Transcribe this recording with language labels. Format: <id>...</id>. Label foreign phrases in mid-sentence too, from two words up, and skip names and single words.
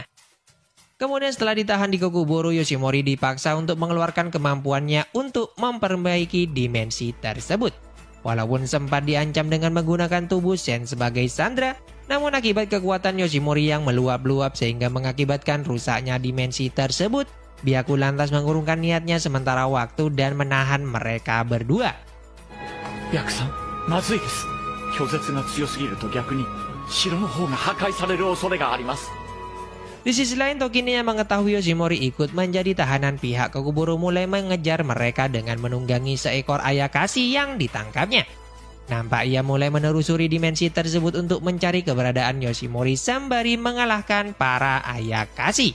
<id>Kemudian setelah ditahan di Kokuboro, Yoshimori dipaksa untuk mengeluarkan kemampuannya untuk memperbaiki dimensi tersebut. Walaupun sempat diancam dengan menggunakan tubuh Sen sebagai sandera, namun akibat kekuatan Yoshimori yang meluap-luap sehingga mengakibatkan rusaknya dimensi tersebut, Byaku lantas mengurungkan niatnya sementara waktu dan menahan mereka berdua.</id> <ja>Byakuさん、まずいです. 拒絶が強すぎると逆に城の方が破壊される恐れがあります.</ja> <id>Di sisi lain, Tokine yang mengetahui Yoshimori ikut menjadi tahanan pihak Kokuboro mulai mengejar mereka dengan menunggangi seekor Ayakashi yang ditangkapnya. Nampak ia mulai menelusuri dimensi tersebut untuk mencari keberadaan Yoshimori sembari mengalahkan para Ayakashi.</id>